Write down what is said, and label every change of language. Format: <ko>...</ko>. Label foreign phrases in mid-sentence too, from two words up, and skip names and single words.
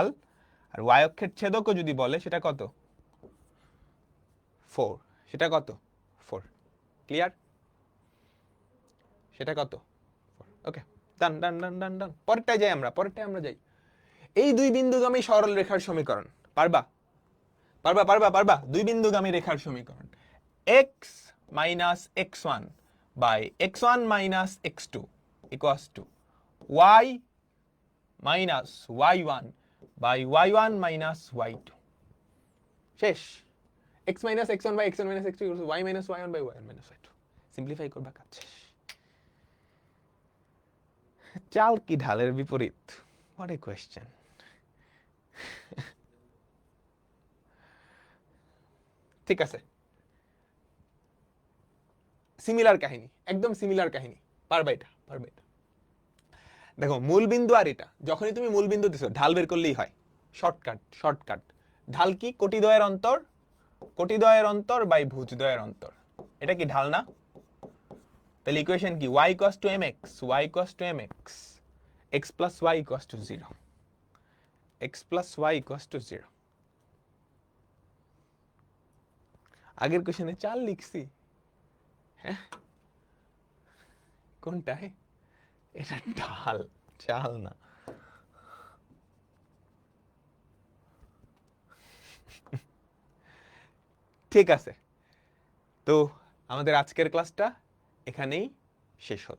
<bn>আর y অক্ষের ছেদকও যদি বলে সেটা কত? 4। সেটা কত? 4। ক্লিয়ার? সেটা কত?</bn> <en>4। okay, done done done done done.</en> <bn>পরেরটায় যাই আমরা, পরেরটায় আমরা যাই। এই দুই বিন্দুগামী সরল রেখার সমীকরণ পারবা? পারবা পারবা পারবা? দুই বিন্দুগামী রেখার সমীকরণ x - x1 / x1 - x2 = y - y1 / y1 - y2। শেষ। x - x1 / x1 - x2 = y - y1 / y1 - y2। সিম্পলিফাই করবা, কাজ শেষ। চাল কি ঢালের বিপরীত?</bn> <en>what a question.</en> <bn>ঠিক আছে, সিমিলার কাহিনী, একদম সিমিলার কাহিনী। পারবা এটা, পারবা এটা। দেখো মূল বিন্দু আর এটা, যখনই তুমি মূল বিন্দু দিছো ঢাল বের করলেই হয়।</bn> <en>shortcut, shortcut.</en> <bn>ঢাল কি? কোটিদ্বয়ের অন্তর, কোটিদ্বয়ের অন্তর বাই ভুজদ্বয়ের অন্তর। এটা কি ঢাল না? তাহলে ইকুয়েশন কি? y = mx, y = mx, x + y = 0, x + y = 0। আগের কোশ্চেনে চাল লিখছি, হ্যাঁ? কোনটায়? এটা ঢাল, চাল না। ঠিক আছে, তো আমাদের আজকের ক্লাসটা এখানেই শেষ হলো।</bn>